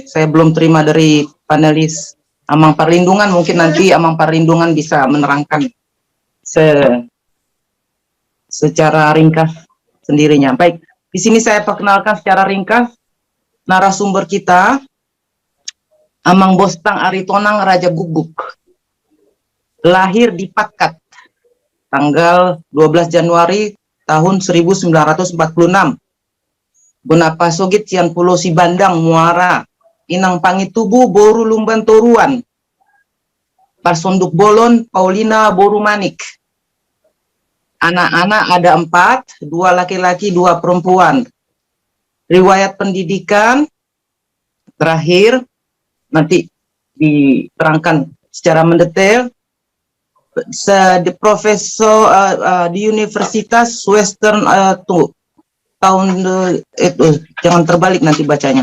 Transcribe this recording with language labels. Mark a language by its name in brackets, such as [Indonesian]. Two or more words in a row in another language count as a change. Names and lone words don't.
[Indonesian] Saya belum terima dari panelis Amang Perlindungan. Mungkin nanti Amang Perlindungan bisa menerangkan secara ringkas sendirinya. Baik, di sini saya perkenalkan secara ringkas narasumber kita, Amang Bostang Aritonang Raja Guguk. Lahir di Patkat, tanggal 12 Januari tahun 1946. [Batak Toba] Bonapa Sogit Cian Pulau Sibandang Muara, Inang Pangitubu Boru Lumban Toruan, Parsonduk Bolon Paulina Boru Manik. [Indonesian] Anak-anak ada 4, 2 laki-laki, 2 perempuan. Riwayat pendidikan terakhir nanti diterangkan secara mendetail. Di profesor di Universitas Western jangan terbalik nanti bacanya.